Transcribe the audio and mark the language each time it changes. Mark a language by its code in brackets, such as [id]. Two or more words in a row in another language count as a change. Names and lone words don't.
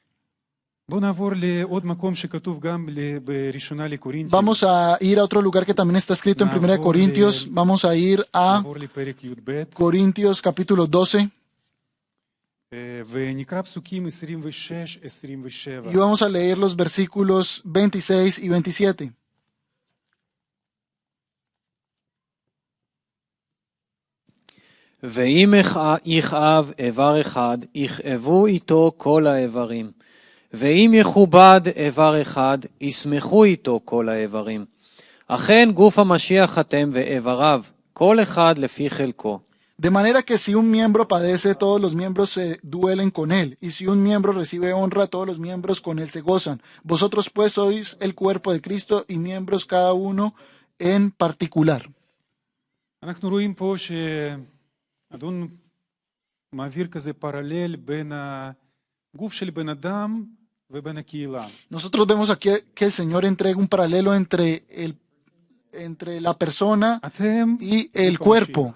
[es] Vamos a ir a otro lugar que también está escrito en 1 Corintios. Vamos a ir a Corintios capítulo 12. Y vamos a leer los versículos 26 y 27. [he] ואם יכאב איבר אחד, יכאבו איתו כל האיברים. ואם יכובד איבר אחד, ישמחו איתו כל האיברים. אכן גוף המשיח אתם ואיבריו, כל אחד לפי חלקו. [es] De manera que si un miembro padece, todos los miembros se duelen con él. Y si un miembro recibe honra, todos los miembros con él se gozan. Vosotros pues sois el cuerpo de Cristo y miembros cada uno en particular. Nosotros vemos aquí que el Señor entrega un paralelo entre la persona y el cuerpo.